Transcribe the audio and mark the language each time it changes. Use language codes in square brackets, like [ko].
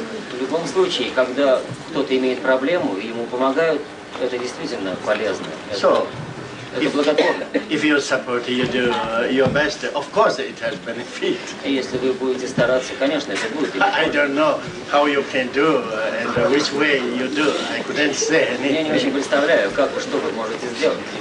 [ru] В любом случае, когда кто-то имеет проблему и ему помогают, это действительно полезно. Это благотворно. [en] If you support, you do your best, of course it has benefit. [ru] Если вы будете стараться, конечно, это будет. [en] I don't know how you can do and which way you do. I couldn't say anything. [ru] Я не очень представляю, как и что вы можете сделать.